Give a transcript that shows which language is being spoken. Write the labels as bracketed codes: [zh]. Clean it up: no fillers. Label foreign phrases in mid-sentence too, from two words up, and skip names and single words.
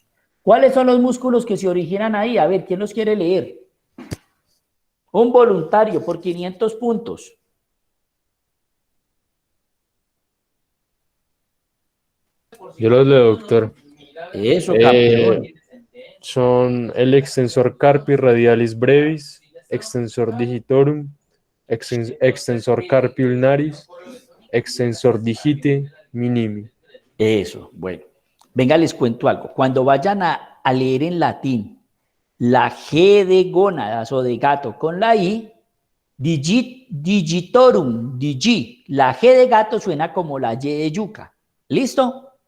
[es] ¿Cuáles son los músculos que se originan ahí? A ver, ¿quién los quiere leer? Un voluntario por 500 puntos. Yo los leo, doctor. Eso, campeón. Son el [la] extensor carpi radialis brevis, extensor digitorum, extensor carpi ulnaris, extensor digite minimi. [es] Eso, bueno. Venga, les cuento algo. Cuando vayan a leer en latín la G de gónadas o de gato con la I, digitorum, la G de gato suena como la Y de yuca. ¿Listo?